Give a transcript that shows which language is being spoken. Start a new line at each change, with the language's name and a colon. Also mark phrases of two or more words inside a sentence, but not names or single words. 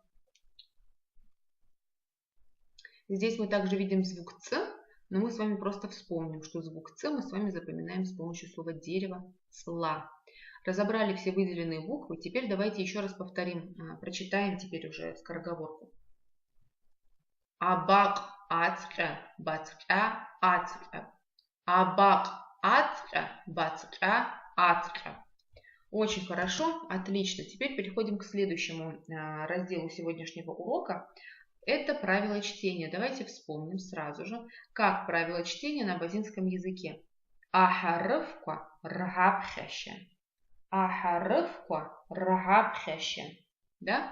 Russian: Здесь мы также видим звук Ц, но мы с вами просто вспомним, что звук Ц мы с вами запоминаем с помощью слова дерево, цла. Разобрали все выделенные буквы, теперь давайте еще раз повторим, прочитаем теперь уже скороговорку.
Abaza: Абак, ацка, бацка, ацка. Абак, ацка, бацка, ацка.
Russian: Очень хорошо, отлично. Теперь переходим к следующему разделу сегодняшнего урока. Это правило чтения. Давайте вспомним сразу же, как правило чтения на абазинском языке.
Abaza: Ахарывка ргабхаща. Ахарывка ргабхаща. Да?